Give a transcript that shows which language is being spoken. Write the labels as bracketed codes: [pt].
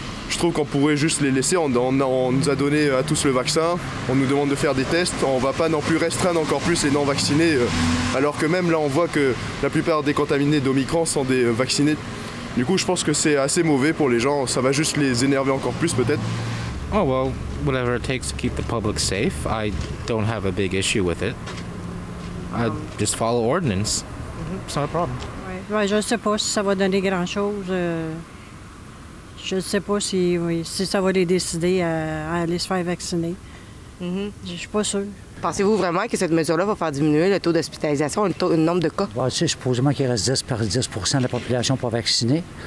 [fr] Je trouve qu'on pourrait juste les laisser, on nous a donné à tous le vaccin, on nous demande de faire des tests, on va pas non plus restreindre encore plus les non-vaccinés, alors que même là on voit que la plupart des contaminés d'Omicron sont des vaccinés. Du coup je pense que c'est assez mauvais pour les gens, ça va juste les énerver encore plus peut-être. [en] Oh well, whatever it takes to keep the public safe, I don't have a big issue with it. I just follow ordinance. It's not a problem. [fr] Ouais, je ne sais pas si ça va donner grand-chose. Je ne sais pas si ça va les décider à aller se faire vacciner. Je ne suis pas sûre. Pensez-vous vraiment que cette mesure-là va faire diminuer le taux d'hospitalisation et le nombre de cas? Ouais, supposément qu'il reste 10 % de la population pas vaccinée.